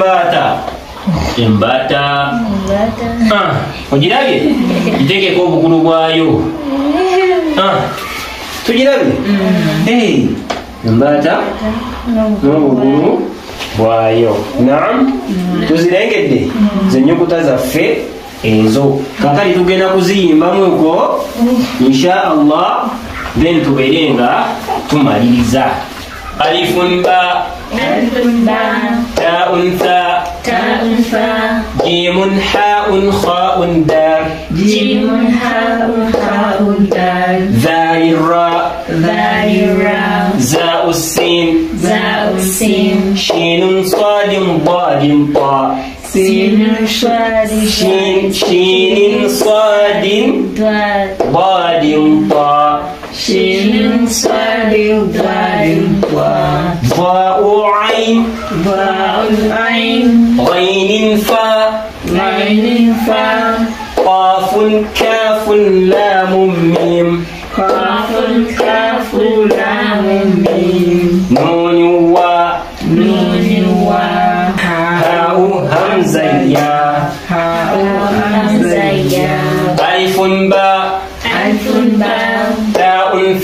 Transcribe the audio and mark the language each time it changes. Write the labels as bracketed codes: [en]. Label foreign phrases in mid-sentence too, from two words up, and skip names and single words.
[lg] embaata ogirabye gitekeko obukulu bwayo tugirabye embaata n'obukulu bwayo naam tuzirengedde zenyukuta zaffe ezo kakali tugenda kuziyimbamu ko [ar] إن شاء الله [lg] then tubeere nga tumaliriza [ar] ألفٌ باءٌ تاءٌ ثاء جيمٌ حاءٌ خاءٌ دال ذال راء زاي سين شينٌ صادٌ ضادٌ طاء شين صاد ضاد طاء شين صاد ضاد طاء ضاء عين غين فاء قاف كاف لام ميم نون واء هاء همزة يا ألف باء تاء